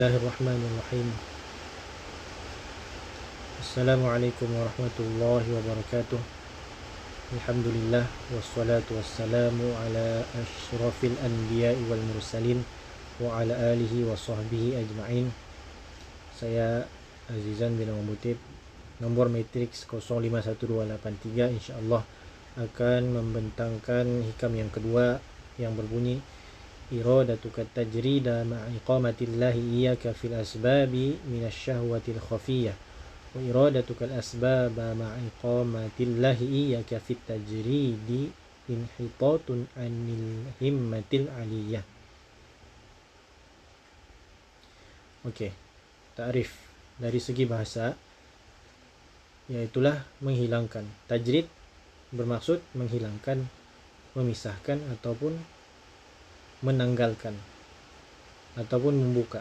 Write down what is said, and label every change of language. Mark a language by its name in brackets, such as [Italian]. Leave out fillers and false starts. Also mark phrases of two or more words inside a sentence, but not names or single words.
[Arabic] بسم الله الرحمن الرحيم. السلام عليكم ورحمة الله وبركاته. الحمد لله والصلاة والسلام على أشرف الأنبياء والمرسلين وعلى آله وصحبه أجمعين. [Malay] Saya Azizan bin Mutib, nombor matriks 051283, insyaallah akan membentangkan hikam yang kedua yang berbunyi [Arabic] إرادتك التجريد مع إقامة الله إياك في الأسباب من الشهوة الخفية وإرادتك الأسباب مع إقامة الله إياك في التجريد انحطاط عن الهمة العلية. [Malay] Okey, takrif dari segi bahasa iaitulah menghilangkan. Tajrid bermaksud menghilangkan, memisahkan ataupun menanggalkan ataupun membuka.